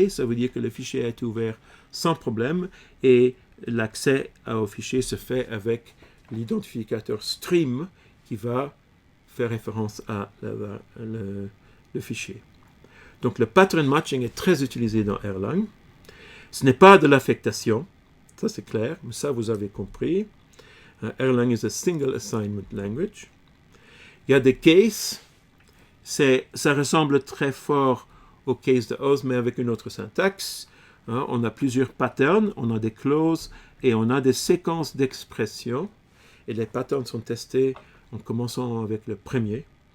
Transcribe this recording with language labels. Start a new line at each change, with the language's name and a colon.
French: Ça veut dire que le fichier a été ouvert sans problème et l'accès au fichier se fait avec l'identificateur stream qui va faire référence à le fichier. Donc le pattern matching est très utilisé dans Erlang. Ce n'est pas de l'affectation, ça c'est clair, mais ça vous avez compris.
English: Erlang is a single assignment language.
French: Il y a des cases, ça ressemble très fort aux cases de Oz, mais avec une autre syntaxe. On a plusieurs patterns, on a des clauses et on a des séquences d'expressions. Et les patterns sont testés en commençant avec le premier.